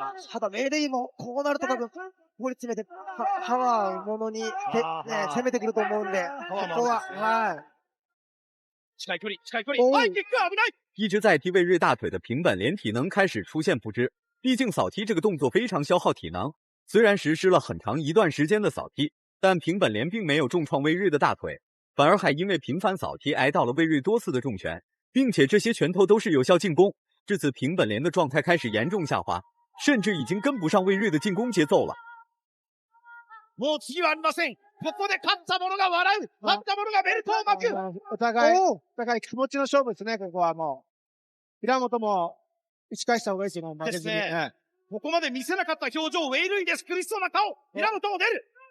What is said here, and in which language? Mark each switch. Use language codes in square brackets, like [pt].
[ja] ただ、メイレイも、こうなると多分、ここに詰めて、パワーものに、攻めてくると思うんで、ここは、近い距離。ハイキック危ない。 [zh] 一直在踢魏瑞大腿的平本莲体能开始出现不支，毕竟扫踢这个动作非常消耗体能。虽然实施了很长一段时间的扫踢，但平本莲并没有重创魏瑞的大腿，反而还因为频繁扫踢挨到了魏瑞多次的重拳，并且这些拳头都是有效进攻。至此，平本莲的状态开始严重下滑，甚至已经跟不上魏瑞的进攻节奏了。 [ja] もう次はありません。ここで勝った者が笑う。勝った者がベルトを巻く。お互い気持ちの勝負ですね、ここはもう。平本も打ち返した方がいいですよ、負けずに。ここまで見せなかった表情、ウェイルイです。苦しそうな顔。平本も出る。